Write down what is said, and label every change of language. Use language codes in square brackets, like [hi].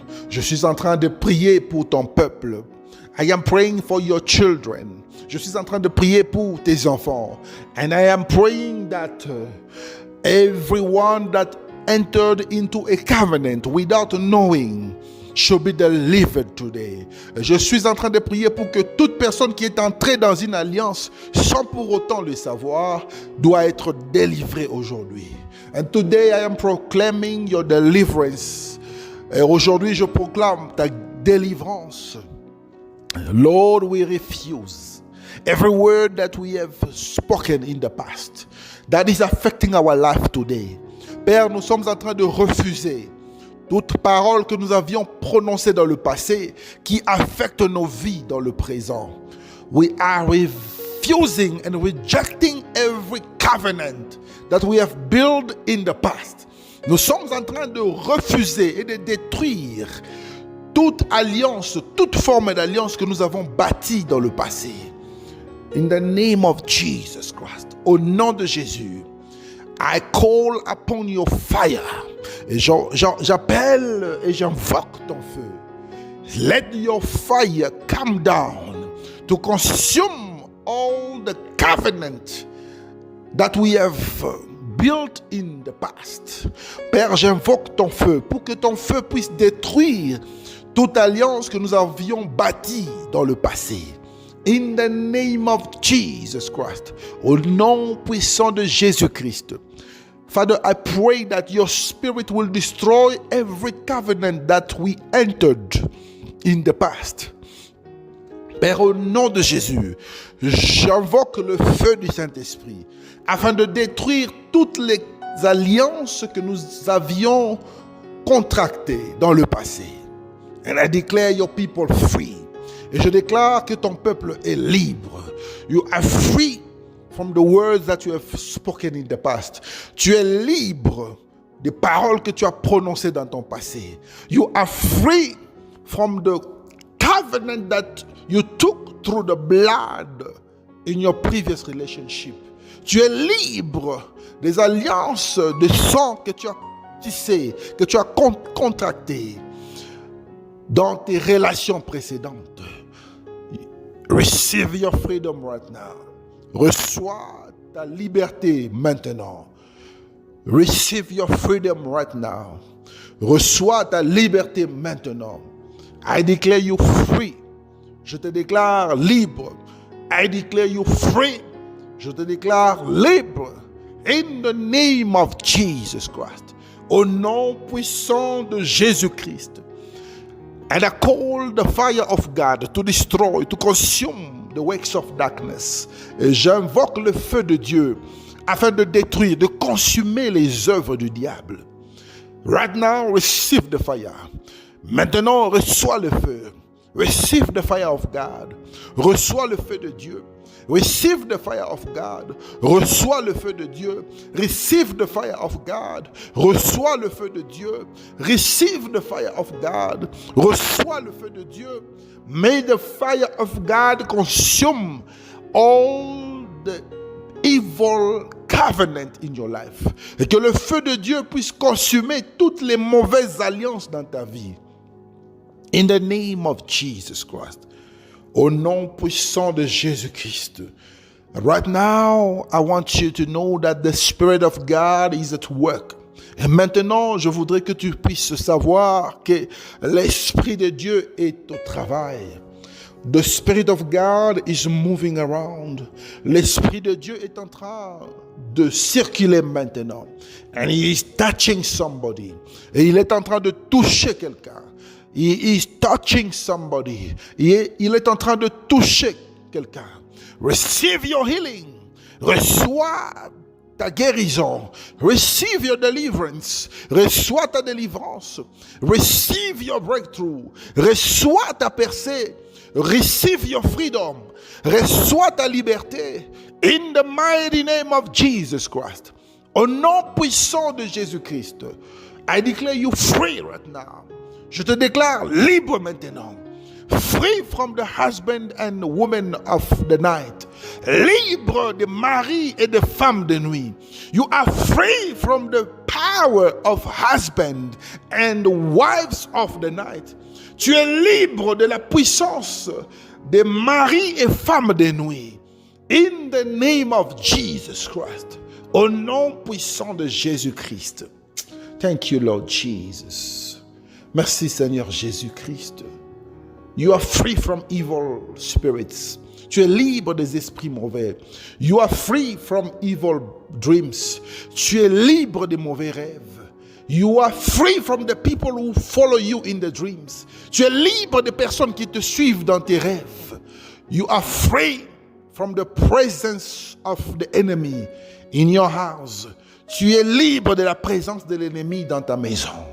[fr] Je suis en train de prier pour ton peuple. [en] I am praying for your children. [fr] Je suis en train de prier pour tes enfants. [en] And I am praying that everyone that entered into a covenant without knowing should be delivered today. [fr] Je suis en train de prier pour que toute personne qui est entrée dans une alliance sans pour autant le savoir doit être délivrée aujourd'hui. [en] And today I am proclaiming your deliverance. [fr] Et aujourd'hui je proclame ta délivrance. [en] Lord, we refuse every word that we have spoken in the past that is affecting our life today. [fr] Père, nous sommes en train de refuser toute parole que nous avions prononcée dans le passé qui affecte nos vies dans le présent. [en] We are refusing and rejecting every covenant that we have built in the past. [fr] Nous sommes en train de refuser et de détruire toute alliance, toute forme d'alliance que nous avons bâtie dans le passé. [en] In the name of Jesus Christ, [fr] au nom de Jésus, [en] I call upon your fire. [fr] Et j'appelle et j'invoque ton feu. [en] Let your fire come down to consume all the covenant that we have built in the past. [fr] Père, j'invoque ton feu pour que ton feu puisse détruire toute alliance que nous avions bâtie dans le passé. [en] In the name of Jesus Christ, [fr] au nom puissant de Jésus-Christ. [en] Father, I pray that your spirit will destroy every covenant that we entered in the past. [fr] Père, au nom de Jésus, j'invoque le feu du Saint-Esprit afin de détruire toutes les alliances que nous avions contractées dans le passé. [en] And I declare your people free. [fr] Et je déclare que ton peuple est libre. [en] You are free from the words that you have spoken in the past. [fr] Tu es libre des paroles que tu as prononcées dans ton passé. [en] You are free from the covenant that you took through the blood in your previous relationship. [fr] Tu es libre des alliances de sang que tu as tissées, que tu as contractées dans tes relations précédentes. [en] Receive your freedom right now. [fr] Reçois ta liberté maintenant. [en] Receive your freedom right now. [fr] Reçois ta liberté maintenant. [en] I declare you free. [fr] Je te déclare libre. [en] I declare you free. [fr] Je te déclare libre. [en] In the name of Jesus Christ. [fr] Au nom puissant de Jésus-Christ. [en] And I call the fire of God to destroy, to consume the works of darkness. [fr] Et j'invoque le feu de Dieu afin de détruire, de consumer les œuvres du diable. [en] Right now, receive the fire. [fr] Maintenant, reçois le feu. [en] Receive the fire of God. [fr] Reçois le feu de Dieu. [en] Receive the fire of God. [fr] Reçois le feu de Dieu. [en] Receive the fire of God. [fr] Reçois le feu de Dieu. [en] Receive the fire of God. [fr] Reçois le feu de Dieu. [en] May the fire of God consume all the evil covenant in your life. [fr] Et que le feu de Dieu puisse consumer toutes les mauvaises alliances dans ta vie. [en] In the name of Jesus Christ. [fr] Au nom puissant de Jésus-Christ. [en] Right now, I want you to know that the Spirit of God is at work. [fr] Et maintenant, je voudrais que tu puisses savoir que l'Esprit de Dieu est au travail. [en] The Spirit of God is moving around. [fr] L'Esprit de Dieu est en train de circuler maintenant. [en] And he is touching somebody. [fr] Et il est en train de toucher quelqu'un. [en] He is touching somebody. [fr] Il est en train de toucher quelqu'un. [en] Receive your healing. [fr] Reçois ta guérison. [en] Receive your deliverance. [fr] Reçois ta délivrance. [en] Receive your breakthrough. [fr] Reçois ta percée. [en] Receive your freedom. [fr] Reçois ta liberté. [en] In the mighty name of Jesus Christ. [fr] Au nom puissant de Jésus-Christ. [en] I declare you free right now. [fr] Je te déclare libre maintenant. [en] Free from the husband and woman of the night. [fr] Libre des maris et des femmes de nuit. [en] You are free from the power of husband and wives of the night. [fr] Tu es libre de la puissance des maris et femmes de nuit. [en] In the name of Jesus Christ. [fr] Au nom puissant de Jésus-Christ. [en] Thank you, Lord Jesus. [fr] Merci, Seigneur Jésus-Christ. [en] You are free from evil spirits. [fr] Tu es libre des esprits mauvais. [en] You are free from evil dreams. [fr] Tu es libre des mauvais rêves. [en] You are free from the people who follow you in the dreams. [fr] Tu es libre des personnes qui te suivent dans tes rêves. [en] You are free from the presence of the enemy in your house. [fr] Tu es libre de la présence de l'ennemi dans ta maison.